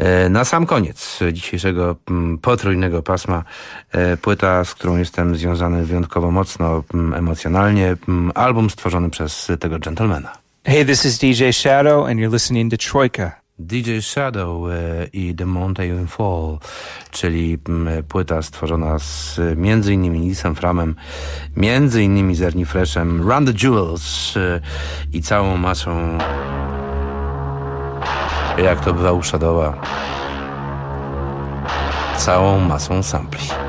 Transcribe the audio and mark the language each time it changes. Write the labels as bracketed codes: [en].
[pl] Na sam koniec dzisiejszego potrójnego pasma płyta, z którą jestem związany wyjątkowo mocno emocjonalnie, album stworzony przez tego gentlemana. [en] Hey, this is DJ Shadow and you're listening to Trojka. [pl] DJ Shadow i The Mountain Fall, czyli płyta stworzona z między innymi Nissan Framem, między innymi Zerni Freshem, Run the Jewels i całą masą, jak to bywa u Shadowa, całą masą sampli.